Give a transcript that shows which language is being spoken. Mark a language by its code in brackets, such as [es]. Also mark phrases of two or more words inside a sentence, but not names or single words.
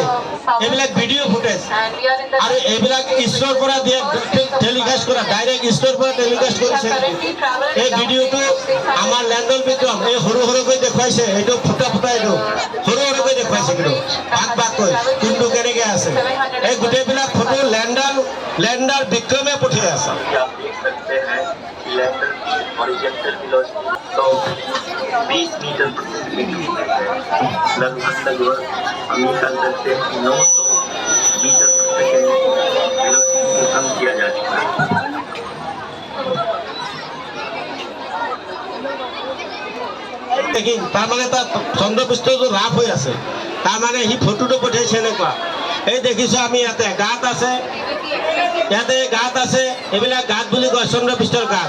[as] এইবিলাক ভিডিঅ' ফুটেজ আৰু এইবিলাক ইছৰোৰ পৰা টেলিকাষ্ট কৰা, ডাইৰেক্ট ইছৰোৰ পৰা টেলিকাষ্ট কৰিছে। এই ভিডিঅ'টো আমাৰ লেণ্ডৰ বিক্ৰম এই সৰু সৰুকৈ দেখুৱাইছে, এইটো ফুটা এইটো সৰু সৰুকৈ দেখুৱাইছে, কিন্তু ভাগ ভাগকৈ কোনটো কেনেকৈ আছে। এই গোটেইবিলাক ফটো লেণ্ডাৰ বিক্ৰমে পঠিয়াই আছে। [hi] आप देख सकते हैं कि लैंडर की [en] horizontal velocity [hi] 120 मीटर प्रति सेकंड है। लगभग हम ये कह सकते हैं कि 900 मीटर प्रति सेकंड वेलोसिटी को कम किया जा चुका है। [as] তাৰমানে তাত চন্দ্ৰপৃষ্ঠটো ৰাফ হৈ আছে, তাৰমানে সি ফটোটো পঠিয়াইছে এনেকুৱা। এই দেখিছোঁ আমি ইয়াতে গাঁত আছে, ইয়াতে গাঁত আছে, এইবিলাক গাঁত বুলি কয় চন্দ্ৰপৃষ্ঠৰ গাঁত।